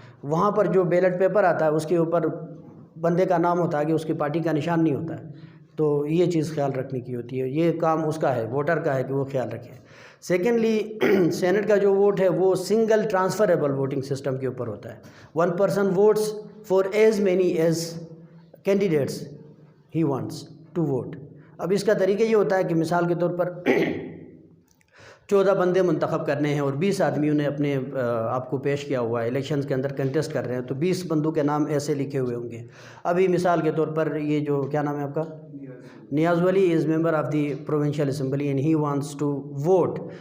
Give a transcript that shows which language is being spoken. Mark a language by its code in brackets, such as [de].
[ur] وہاں پر جو ballot paper آتا ہے اس کے اوپر بندے کا نام ہوتا ہے کہ اس کی پارٹی کا نشان نہیں ہوتا ہے. تو یہ چیز خیال رکھنے کی ہوتی ہے. یہ کام اس کا ہے، ووٹر کا ہے کہ وہ خیال رکھے. سیکنڈلی سینٹ کا جو ووٹ ہے وہ سنگل ٹرانسفریبل ووٹنگ سسٹم کے اوپر ہوتا ہے. [en] 1 person votes for as many as candidates he wants to vote. [ur] اب اس کا طریقہ یہ ہوتا ہے کہ مثال کے طور پر 14 بندے منتخب کرنے ہیں اور 20 آدمیوں نے اپنے آپ کو پیش کیا ہوا ہے، الیکشنز کے اندر کنٹیسٹ کر رہے ہیں، تو 20 بندوں کے نام ایسے لکھے ہوئے ہوں گے. ابھی مثال کے طور پر یہ جو کیا نام ہے آپ کا، نیاز ولی [en] Is member of the provincial assembly and he wants to vote.